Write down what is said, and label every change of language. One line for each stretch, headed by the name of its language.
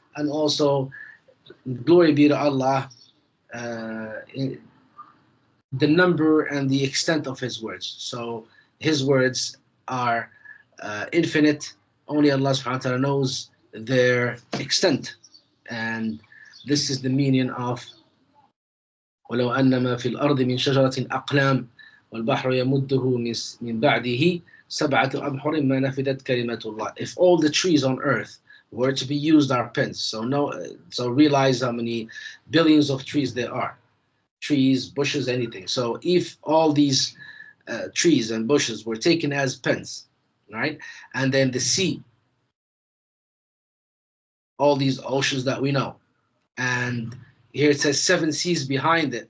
English: And also glory be to Allah, the number and the extent of his words. So his words are infinite. Only Allah subhanahu wa ta'ala knows their extent. And this is the meaning of
Arabic: وَلَوْ أَنَّمَا فِي الْأَرْضِ مِنْ شَجَرَةٍ أَقْلَامٍ وَالْبَحْرُ يَمُدُّهُ مِنْ بَعْدِهِ سَبْعَةُ أَبْحُرٍ مَا نَفِدَتْ كَلِمَةُ اللَّهِ.
English: If all the trees on earth were to be used are pens, so realize how many billions of trees there are. Trees, bushes, anything. So if all these trees and bushes were taken as pens, right? And then the sea, all these oceans that we know, and here it says 7 seas behind it.